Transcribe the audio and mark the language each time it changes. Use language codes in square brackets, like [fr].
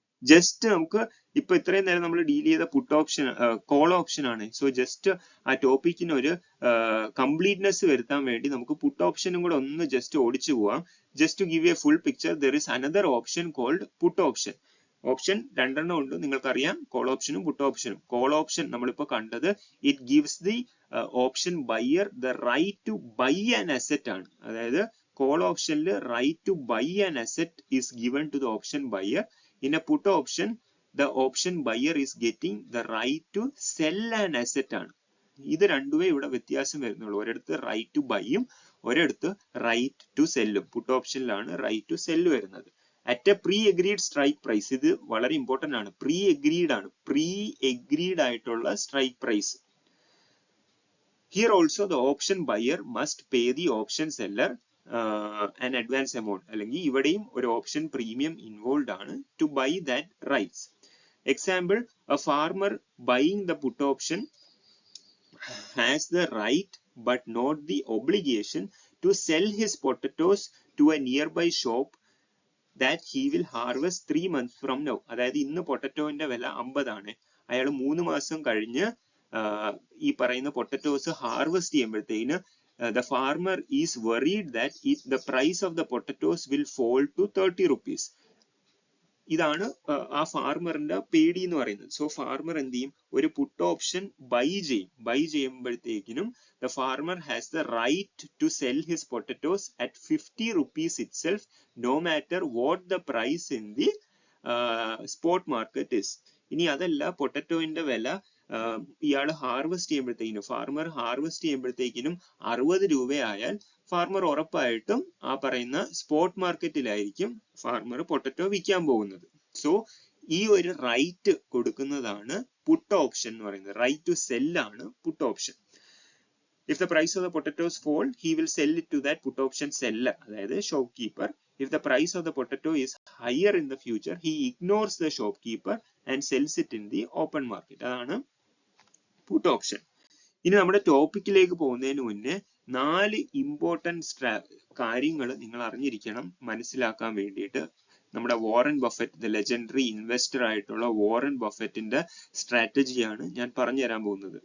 [ml] Just നമുക്ക് ഇപ്പൊ ഇത്രയും നേരം നമ്മൾ ഡീൽ ചെയ്ത പുട്ട് ഓപ്ഷൻ, കോൾ ഓപ്ഷൻ ആണ്. സോ ജസ്റ്റ് ആ ടോപ്പിക്കിന് ഒരു കംപ്ലീറ്റ്നെസ് വരുത്താൻ വേണ്ടി നമുക്ക് പുട്ട് ഓപ്ഷനും കൂടെ ഒന്ന് ജസ്റ്റ് ഓടിച്ചു പോവാം. [en] Just to give a full picture, there is another option called put option. [ml] Option രണ്ടെണ്ണം ഉണ്ട്, നിങ്ങൾക്കറിയാം, കോൾ ഓപ്ഷനും പുട്ട് ഓപ്ഷനും. കോൾ ഓപ്ഷൻ നമ്മളിപ്പോ കണ്ടത് [en] it gives the option buyer the right to buy an asset [ml] ആണ്. അതായത് കോൾ ഓപ്ഷനിൽ [en] Right to buy an asset is given to the option buyer. In a put option, the option buyer is getting the right to sell an asset ആണ്. [ml] ഇത് രണ്ടുമേ ഇവിടെ വ്യത്യാസം വരുന്നുള്ളൂ. ഒരിടത്ത് right to ബൈയും ഒരിടത്ത് റൈറ്റ് ടു സെല്ലും. പുട്ട് ഓപ്ഷനിലാണ് റൈറ്റ് ടു സെല്ല് വരുന്നത്. [en] At a pre agreed strike price. [ml] ഇത് വളരെ ഇമ്പോർട്ടന്റ് ആണ്. പ്രീ അഗ്രീഡ് ആണ്. പ്രീ അഗ്രീഡ് ആയിട്ടുള്ള strike price. [en] Here also the option buyer must pay the option seller an advance amount. [ml] അല്ലെങ്കിൽ ഇവിടെയും ഒരു ഓപ്ഷൻ പ്രീമിയം ഇൻവോൾവ് ആണ് [en] to buy that rights. Example, a farmer buying the put option has the right but not the obligation to sell his potatoes to a nearby shop that he will harvest 3 months from now. [ml] അതായത് ഇന്ന് പൊട്ടറ്റോന്റെ വില 50 ആണ്. അയാൾ 3 മാസം കഴിഞ്ഞ് ഈ പറയുന്ന potatoes harvest ചെയ്യുമ്പോഴത്തേന് [en] the farmer is worried that the price of the potatoes will fall to 30 rupees. [ml] ഇതാണ് ആ ഫാർമറിന്റെ പേടി എന്ന് പറയുന്നത്. സോ ഫാർമർ എന്ത് ചെയ്യും? ഒരു പുട്ട് ഓപ്ഷൻ ബൈ ചെയ്യും. By ചെയ്യുമ്പോഴത്തേക്കിനും [en] the farmer has the right to sell his potatoes at 50 rupees itself, no matter what the price in the spot market is. [ml] ഇനി അതല്ല, പൊട്ടറ്റോന്റെ വില ഇയാൾ ഹാർവെസ്റ്റ് ചെയ്യുമ്പോഴത്തേക്കിനും, ഫാർമർ ഹാർവെസ്റ്റ് ചെയ്യുമ്പോഴത്തേക്കിനും 60 രൂപയായാൽ ഫാർമർ ഉറപ്പായിട്ടും ആ പറയുന്ന സ്പോട്ട് മാർക്കറ്റിലായിരിക്കും ഫാർമർ പൊട്ടറ്റോ വിൽക്കാൻ പോകുന്നത്. സോ ഈ ഒരു റൈറ്റ് കൊടുക്കുന്നതാണ് പുട്ട് ഓപ്ഷൻ എന്ന് പറയുന്നത്. റൈറ്റ് ടു സെൽ ആണ് puttu option. [en] If the price of the potatoes fall, he will sell it to that put option seller, അതായത് shopkeeper. If the price of the potato is higher in the future, he ignores the shopkeeper and sells it in the open market. [ml] അതാണ് puttu option. ഇനി നമ്മുടെ ടോപ്പിക്കിലേക്ക് പോകുന്നതിന് മുന്നേ 4 important കാര്യങ്ങൾ നിങ്ങൾ അറിഞ്ഞിരിക്കണം മനസ്സിലാക്കാൻ വേണ്ടിയിട്ട്. നമ്മുടെ Warren Buffett, the legendary investor ആയിട്ടുള്ള വാറൻ ബഫറ്റിന്റെ സ്ട്രാറ്റജിയാണ് ഞാൻ പറഞ്ഞു തരാൻ പോകുന്നത്.